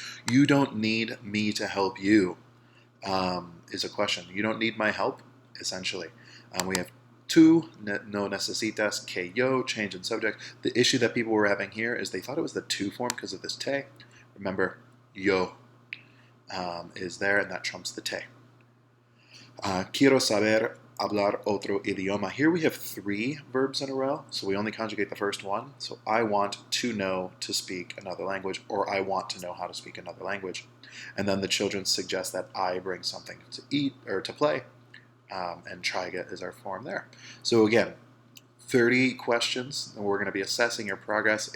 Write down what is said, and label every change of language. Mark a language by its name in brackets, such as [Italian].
[English] You don't need me to help you, is a question. You don't need my help, essentially. We have [Spanish] tú, no necesitas, que yo, [English] change in subject. The issue that people were having here is they thought it was the tú form because of this te. Remember, yo is there, and that trumps the te. [Spanish] Quiero saber hablar otro idioma. [English] Here we have 3 verbs in a row, so we only conjugate the first one. So I want to know to speak another language, or I want to know how to speak another language. And then the children suggest that I bring something to eat or to play, and traiga is our form there. So again, 30 questions, and we're going to be assessing your progress.